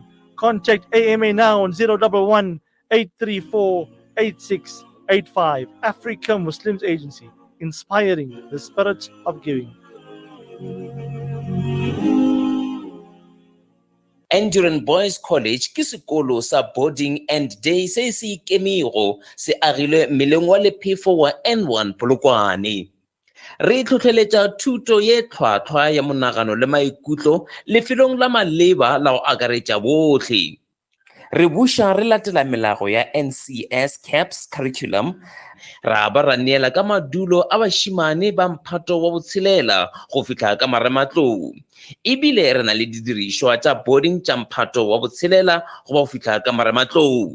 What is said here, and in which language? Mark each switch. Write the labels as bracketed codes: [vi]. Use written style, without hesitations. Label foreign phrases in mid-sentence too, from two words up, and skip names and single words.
[en] Contact AMA now on 011 834 8685. Africa Muslims Agency, inspiring the spirit of giving. [nso] Enduring Boys College ke sekolo sa [en] boarding and day [nso] se se ikemego se agilwe meleng wa lephefo wa N1 Polokwane. Re tlhotlheletsa thuto ye tlhwatlhwa ya monagano le maikutlo lefelong la maleba la go akaretša botlhe. Re buša re latela melago ya NCS CAPS curriculum, ra ba ra neela ka madulo a bašimane ba mphato wa botshelela go fitlha ka marematlou, ebile re na le didirišwa tša boarding tša mphato wa botshelela go ba go fitlha ka marematlou.